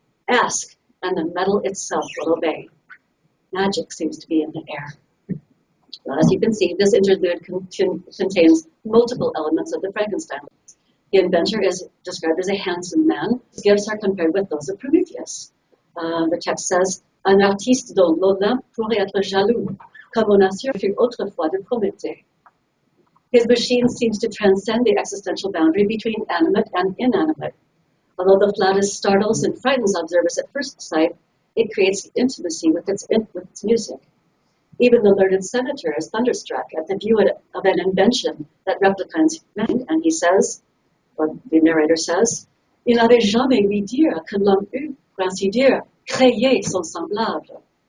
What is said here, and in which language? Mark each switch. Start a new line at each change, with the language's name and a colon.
English: Ask, and the metal itself will obey." Magic seems to be in the air. Well, as you can see, this interlude contains multiple elements of the Frankenstein. The inventor is described as a handsome man. His gifts are compared with those of Prometheus. The text says,
French: "Un artiste dont l'Olympe pourrait être jaloux, comme on assure fut autrefois de Prométhée."
English: His machine seems to transcend the existential boundary between animate and inanimate. Although the flautist startles and frightens observers at first sight, it creates intimacy with its music. Even the learned senator is thunderstruck at the view of an invention that replicates humanity, and he says, or the narrator says,
French: Il n'avait jamais ouï dire que l'homme eût, pour ainsi dire, créé son semblable.